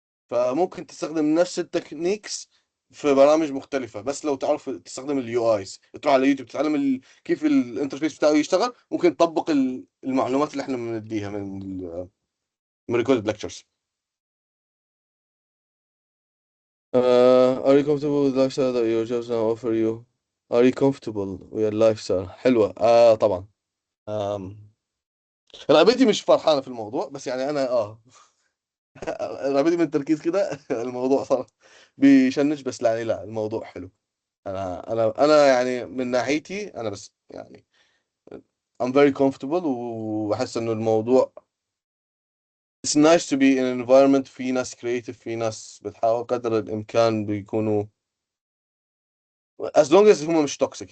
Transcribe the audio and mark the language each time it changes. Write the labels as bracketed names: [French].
[Arabic] فممكن تستخدم نفس التكنيكس في برامج مختلفة، بس لو تعرف تستخدم اليو ايز، تروح على يوتيوب تتعلم كيف الانترفيس بتاعه يشتغل، ممكن تطبق المعلومات اللي احنا بنديها من [English] recorded lectures. Are you comfortable with lifestyle that your jobs now offer you? Are you comfortable with your lifestyle؟ [Arabic] حلوة. طبعا. رغبتي مش فرحانة في الموضوع، بس يعني أنا رغبتي من التركيز كده الموضوع صار بيشنج، بس يعني لا الموضوع حلو. انا يعني من ناحيتي انا بس يعني [English] I'm very comfortable، [Arabic] وبحس انه الموضوع [English] it's nice to be in an environment [Arabic] في ناس creative، في ناس بتحاول قدر الامكان بيكونوا [English] as long as [Arabic] هم مش toxic.